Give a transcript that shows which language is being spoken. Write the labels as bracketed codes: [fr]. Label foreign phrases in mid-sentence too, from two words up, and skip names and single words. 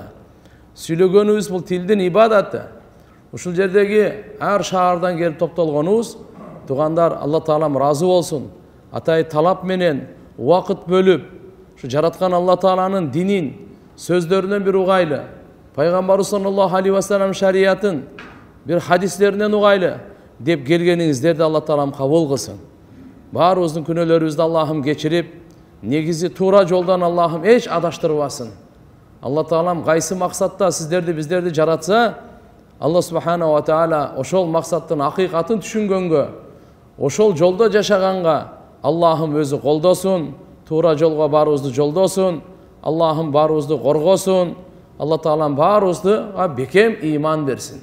[ky] Сүйлөгөнүбүз бул тилдин ибадаты. Ушул жердеги ар шаардан келип топтолгонубуз, тугандар, Алла Таалам ыраазы болсун. Атай талап менен убакыт бөлүп, ушу жараткан Алла Тааланын динин сөздөрүнөн бир угайлы, Пайгамбарыбыз [ar] صلى الله عليه وسلم [ky] шариятын бир хадислеринен угайлы деп келгениңиздерди Алла Таалам кабыл кылсын. Баарыбыздын күнөөлөрүбүздү Аллахым кечирип, негизи туура жолдон Аллахым эч адаштырбасын. Алла Таалам кайсы максатта сиздерди биздерди жаратса, Алла [ar] سبحانه وتعالى [ky] ошол максаттын акыйкатын түшүнгөнгө, ошол жолдо жашаганга Аллахым өзү колдосун, туура жолго баарыбызды жолдосун, Аллахым баарыбызды коргосун, Алла Таалам баарыбызды бекем ыйман берсин.